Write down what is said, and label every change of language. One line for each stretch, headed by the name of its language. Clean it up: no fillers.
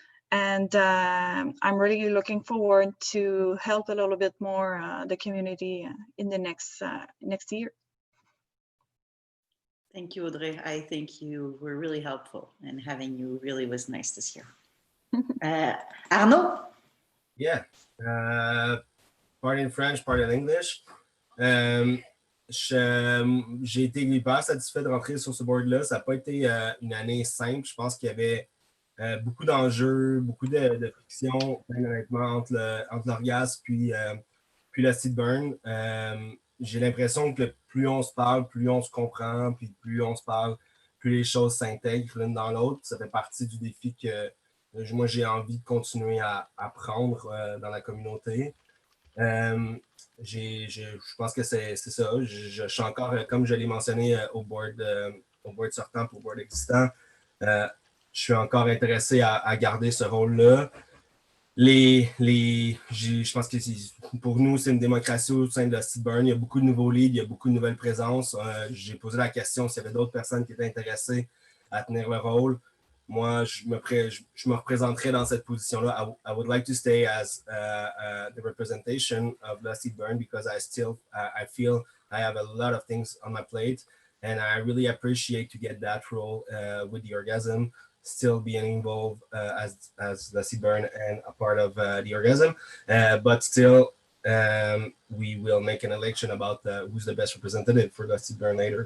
English: And I'm really looking forward to help a little bit more the community in the next year. Thank you, Audrey. I think you were really helpful, and having you really was nice this year. Arnaud? Yeah. Part in French, part in English.
French: J'ai été hyper satisfait de rentrer sur ce board-là. Ça n'a pas été une année simple. Je pense qu'il y avait beaucoup d'enjeux, beaucoup de friction, honnêtement, entre l'orgasme puis la seed burn. J'ai l'impression que plus on se parle, plus on se comprend, puis plus on se parle, plus les choses s'intègrent l'une dans l'autre. Ça fait partie du défi que moi, j'ai envie de continuer à apprendre dans la communauté. Je pense que c'est ça. Je suis encore, comme je l'ai mentionné au board sortant pour le board existant, je suis encore intéressé à garder ce rôle-là. Je pense que pour nous, c'est une démocratie au sein de la Seedburn. Il y a beaucoup de nouveaux leads, il y a beaucoup de nouvelles présences. J'ai posé la question s'il y avait d'autres personnes qui étaient intéressées à tenir le rôle. Moi, je me représenterai dans cette position-là.
English: I would like to stay as the representation of the Seedburn because I feel I have a lot of things on my plate, and I really appreciate to get that role with the Orgasm, still being involved as the Seedburn and a part of the Orgasm, but still we will make an election about who's the best representative for the Seedburn later.